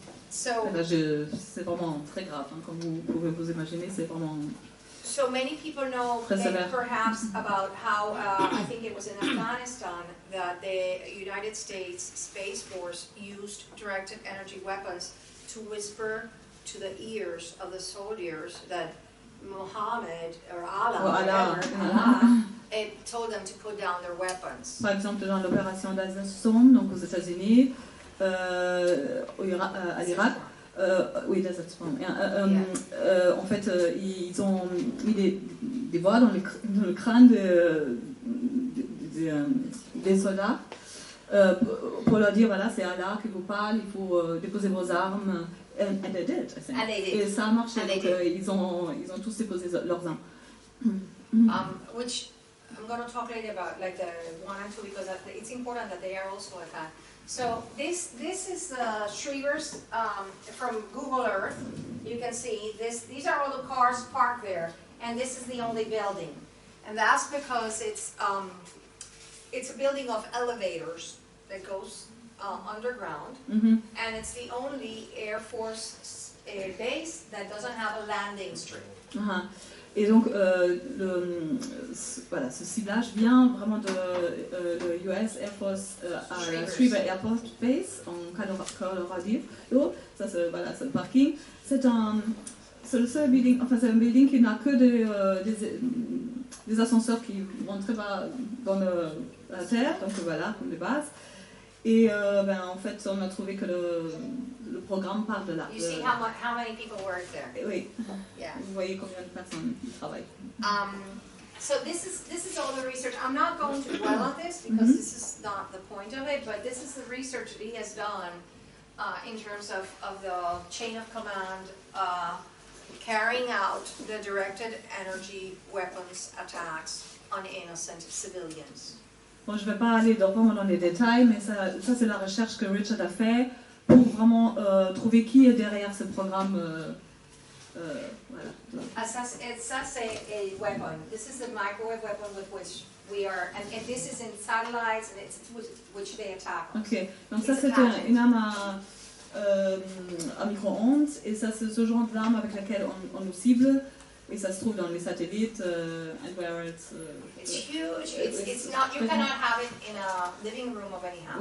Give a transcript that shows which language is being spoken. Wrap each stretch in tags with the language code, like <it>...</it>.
<fr>C'est vraiment très grave, hein, comme vous pouvez vous imaginer, c'est vraiment...</fr> <en>So many people know perhaps about how, I think it was in Afghanistan, that the United States Space Force used directed energy weapons to whisper to the ears of the soldiers that Mohammed or Allah told them to put down their weapons.</en> <fr>Par exemple, dans l'opération Desert Storm, donc aux États-Unis, à l'Irak, oui, Desert Storm. En fait, ils ont mis des voix dans le crâne des soldats pour leur dire voilà, c'est Allah qui vous parle, il faut déposer vos armes.</fr> <en>And they did, I think.</en> <fr>Et ça a marché, donc ils ont tous déposé leurs armes.</fr> <en>Which I'm going to talk later about, like the 1 and 2, because it's important that they are also like that. So this is Shrevers from Google Earth. You can see these are all the cars parked there, and this is the only building, and that's because it's a building of elevators that goes underground, and it's the only Air Force base that doesn't have a landing strip.</en> <fr>Et donc, voilà, ce ciblage vient vraiment de l'US Air Force à la Schriever Air Force Base en Colorado. Ça, c'est le parking. C'est le seul building, enfin c'est un building qui n'a que des ascenseurs qui vont très bas dans la terre, donc voilà, comme des bases. Et en fait, on a trouvé que le programme part de là.</fr> <en>You see how many people work there?</en> <fr>Oui.</fr> <en>Yeah.</en> <fr>Vous voyez combien de personnes y travaillent.</fr> <en>So this is all the research. I'm not going to dwell on this because this is not the point of it, but this is the research that he has done in terms of the chain of command, carrying out the directed energy weapons attacks on innocent civilians.</en> <fr>Bon, je ne vais pas aller vraiment dans les détails, mais ça c'est la recherche que Richard a fait pour vraiment trouver qui est derrière ce programme. Voilà. Ça c'est</fr> <en>a weapon. This is the microwave weapon with which we are, and this is in satellites, and it's which they attack.</en> <fr>Ok, donc ça c'est une arme à micro-ondes, et ça c'est ce genre d'arme avec laquelle on nous cible. Et ça se trouve dans les satellites,</fr> <en>and where it's huge. It's not. You cannot have it in a living room of any house.</en>